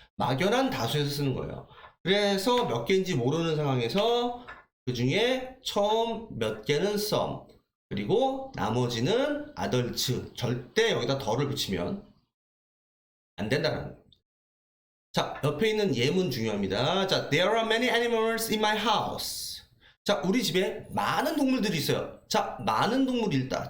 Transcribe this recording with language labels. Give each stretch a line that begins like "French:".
Korean: 막연한 다수에서 쓰는 거예요. 그래서 몇 개인지 모르는 상황에서 그 중에 처음 몇 개는 some, 그리고 나머지는 others. 절대 여기다 덜을 붙이면 안 된다는 거예요. 자, 옆에 있는 예문 중요합니다. 자,
English: there are many animals in my house.
Korean: 자, 우리 집에 많은 동물들이 있어요. 자, 많은 동물이 있다.